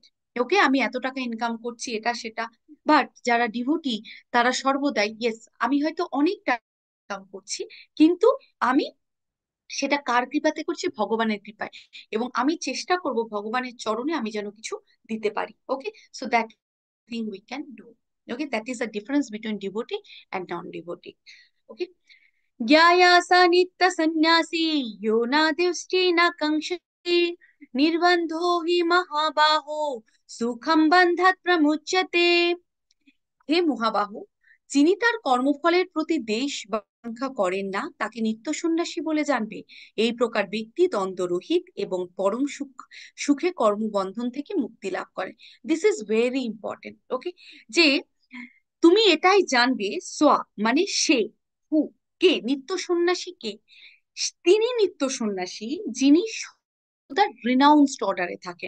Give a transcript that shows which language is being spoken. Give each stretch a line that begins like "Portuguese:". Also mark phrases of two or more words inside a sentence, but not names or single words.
Bangla: ওকে, আমি এত টাকা ইনকাম করছি, এটা সেটা। বাট যারা ডিভোটি, তারা সর্বদাই, ইয়েস আমি হয়তো অনেক টাকা ইনকাম করছি, কিন্তু আমি সেটা কার কৃপাতে করছি, ভগবানের কৃপায়, এবং আমি চেষ্টা করব ভগবানের চরণে আমি যেন কিছু দিতে পারি।
English: Okay, so that thing we can do. Okay, that is the difference between devotee and non devotee. Okay,
Sanskrit: ज्ञायासा नित्य सन्यासी यो न दृष्टि न कांक्षति निर्बंधो हि महाबाहो सुखम बंधात प्रमुच्यते।
Bangla: হে মহাবাহু, যিনি তার কর্মফলের প্রতি দেশ বা আকাঙ্ক্ষা করেন না, তাকে নিত্য সন্ন্যাসী বলে জানবে। এই প্রকার ব্যক্তি দ্বন্দ্বরহিত এবং পরম সুখে কর্মবন্ধন থেকে মুক্তি লাভ করে।
English: This is very important.
Bangla: ওকে, যে তুমি এটাই জানবে, সোয়া মানে সে, হু কে, নিত্য সন্ন্যাসী কে, তিনি নিত্য সন্ন্যাসী যিনি
English: renounced order
Bangla: থাকেন।